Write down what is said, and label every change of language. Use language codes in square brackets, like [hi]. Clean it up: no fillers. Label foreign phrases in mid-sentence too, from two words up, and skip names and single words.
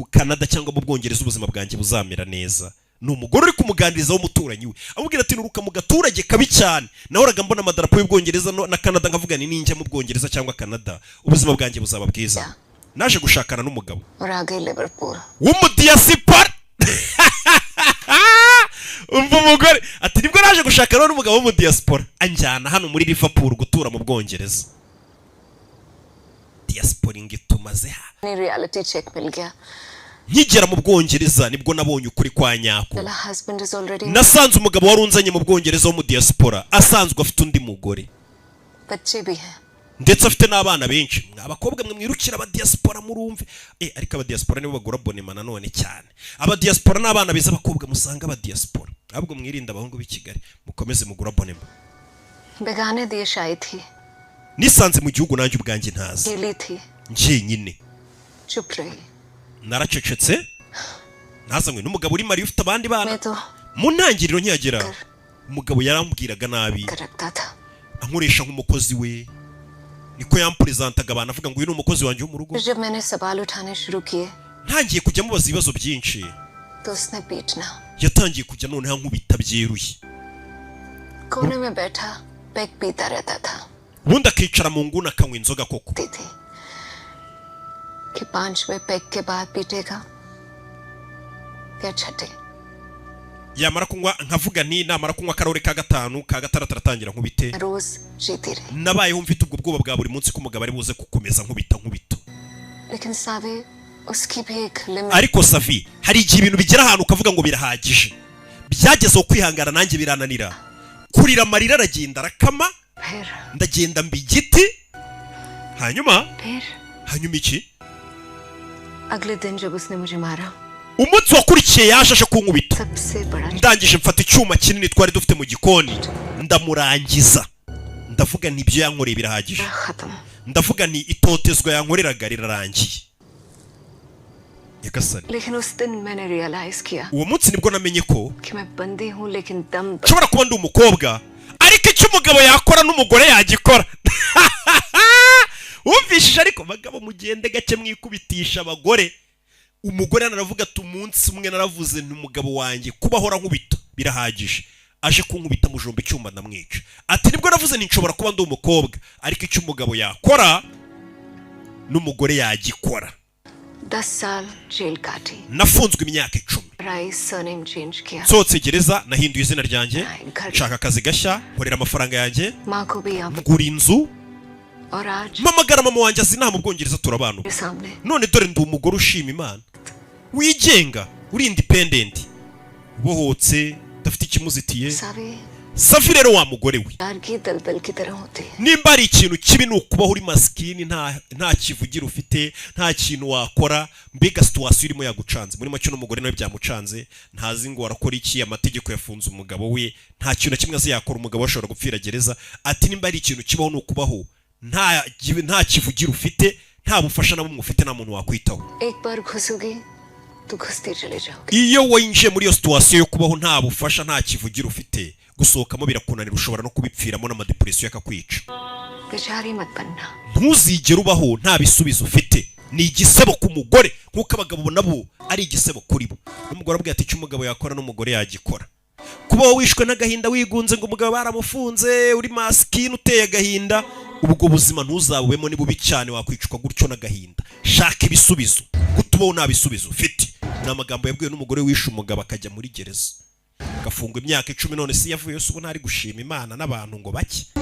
[rw] Canada cyangwa mu Bwongereza ubuzima bwanjye buzamera neza ni umugore uri kumuganiriza w'umuturanyi we amubwira ati nuruka mu gaturage kabi cyane nahoraga mbona amadarapo y'Ubwongereza na Canada nkavuga ni ninjya mu Bwongereza cyangwa Canada ubuzima bwanjye buzaba bwiza naje gushakana n'umugabo w'umudiyasipora umva umugore ati nibwo naje gushakana n'umugabo w'umudiyasipora anjyana hano muri Liverpool gutura mu Bwongereza diaspora ingitumaze ha [hi] ni [en] reality check [hi] मिल गया [rw] nkigera mu Bwongereza nibwo nabonye ukuri kwa nyako nasanze umugabo warunzanye mu Bwongereza wo mu diaspora asanzwe afite undi mugore ndetse afite n'abana benshi abakobwa mwe mwirukira aba diaspora murumve ariko aba diaspora nibo bagura bonema nanone cyane aba diaspora n'abana beza abakobwa musanga aba diaspora ahubwo mwirinda abahungu b'i Kigali mukomeze mugura bonema [hi] बेगाने देश आई थी [rw] nisanze mu gihugu nanjye ubwanjye ntazi njye nyine [hi] चुप रही [rw] naracecetse nazanywe n'umugabo uri mari ufite abandi bana mu ntangiriro nkiyagera umugabo yarambwiraga nabi ankoresha nk'umukozi we niko yampresentaga abantu avuga ngo uyu ni umukozi wanjye wo mu rugo [hi] जब मैंने सवाल उठाने शुरू किए [rw] ntangiye kujya mubaza ibibazo byinshi [hi] तो उसने पीटना [rw] yatangiye kujya noneho nkubita byeruye [hi] कोने में बैठा पैक पीता रहता था [rw] ubundi akicara mu nguni akanywa inzoga koko [hi] कि 5वें पैक के बाद पीटेगा क्या छठे [rw] yamara kunywa nkavuga nti namara kunywa karore ka gatanu ka gatandatu aratangira nkubite [hi] रोज जीती रही [rw] nabayeho mfite ubwo bwoba bwa buri munsi ko umugabo ari buze gukomeza nkubita [hi] लेकिन सावे उसकी भी एक लिमिट [rw] ariko Savi hari igihe ibintu bigera ahantu ukavuga ngo birahagije byagezeho kwihangana nanjye birananira kurira amarira aragenda arakama ndagenda mbi igiti hanyuma iki [hi] अगले दिन जब उसने मुझे मारा [rw] umunsi wakurikiye yaje aje kunkubita ndangije mfata icyuma kinini twari dufite mu gikoni ndamurangiza ndavuga nti ibyo yankoreye birahagije ndavuga nti itotezwa yankoreraga rirarangiye yagasani [hi] लेकिन उस दिन मैंने रियलाइज किया [rw] uwo munsi nibwo namenye ko [hi] कि मैं बंदी हूं लेकिन दम [rw] nshobora kuba ndi umukobwa ariko icyo umugabo yakora n'umugore yagikora wumvishije ariko bagabo mugende gake mwikubitisha abagore umugore anaravuga ati umunsi umwe naravuze nti umugabo wanjye kubahora nkubita birahagije aje kunkubita mujomba icyuma ndamwica ati nibwo navuze nti nshobora kuba ndi umukobwa ariko icyo umugabo yakora n'umugore yagikora [hi] 10 साल जेल काटी [rw] nafunzwe imyaka 10 [hi] राइस [en] surname change [hi] किया [rw] nsohotse gereza nahinduye izina ryanjye nshaka akazi gashya nkorera amafaranga yanjye [hi] मां को भी आप [rw] ngura inzu [hi] और आज [rw] mpamagara mama wanjye azi nta mu Bwongereza turabana [hi] सामने [rw] none dore ndi umugore ushima Imana wigenga uri independent ubohotse dafite ikimuzitiye Savi rero wa mugore we [hi] यार की दलदल की तरह होती है [rw] nimba ari ikintu kibi nukubaho uri maskini nta kivugira ufite nta kintu wakora mbega situation irimo yagucanze muri macyo n'umugore nawe byamucanze ntazi ngo warakora iki amategeko yafunze umugabo we nta kintu kimwe azi yakora umugabo ashobora gupfira gereza ati nimba ari ikintu kibaho nukubaho nta kivugira ufite nta bufasha nabo mufite nta muntu wakwitaho [hi] एक बार घुसोगी तो घुसते चले जाओगे [rw] iyo winjiye muri iyo situation yo kubaho nta bufasha nta kivugira ufite gusohokamo birakunanira ushobora no kubipfiramo n'amadepression yakakwica [hi] बेचारी मत बनना [rw] ntuzigere ubaho nta bisubizo ufite ni igisebo ku mugore nkuko abagabo nabo ari igisebo kuri bo n'umugore abwiye ati icyo umugabo yakora n'umugore yagikora kuba wishwe n'agahinda wigunze ngo umugabo baramufunze uri maskini uteye agahinda ubwo buzima ntuzabubemo ni bubi cyane wakwicwa gutyo n'agahinda shaka ibisubizo kutubaho nta bisubizo ufite ni amagambo yabwiwe n'umugore wishe umugabo akajya muri gereza agafungwa imyaka 10 none si yavuye se ubu ntari gushima Imana n'abantu ngo bake